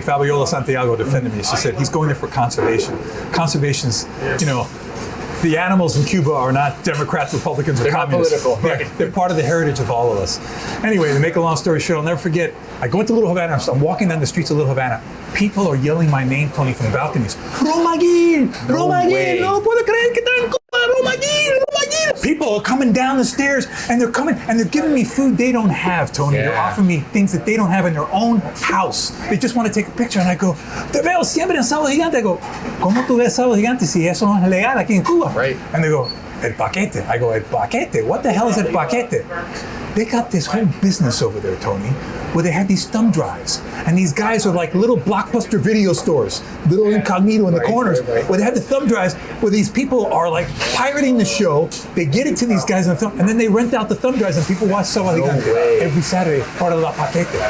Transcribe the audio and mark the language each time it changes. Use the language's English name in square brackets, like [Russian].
[English] Fabiola Santiago defended me. She said, he's going there for conservation. Conservation's, the animals in Cuba are not Democrats, Republicans, or communists. Not political, right? They're part of the heritage of all of us. Anyway, to make a long story short, I'll never forget, I go into Little Havana, I'm walking down the streets of Little Havana. People are yelling my name, Tony, from the balconies. Ron Magill! Ron Magill! [Spanish] No puedo creer que tan Ron Magill! [English] Ron Magill! People are coming down the stairs and they're coming and they're giving me food they don't have, Tony. They're offering me things that they don't have in their own house. They just want to take a picture and I go, te veo siempre en Sábado Gigante. [Spanish] I go, ¿cómo tú ves Sábado Gigante si eso no es legal aquí en Cuba? [English] Right. And they go, el paquete. I go, el paquete? What the hell is el paquete? They got this whole business over there, Tony, where they have these thumb drives. And these guys are like little Blockbuster video stores, little incognito in the corners, where they have the thumb drives, where these people are like pirating the show. They get it to these guys on the thumb, and then they rent out the thumb drives, and people watch Sábado Gigante every Saturday, part of La Paquete.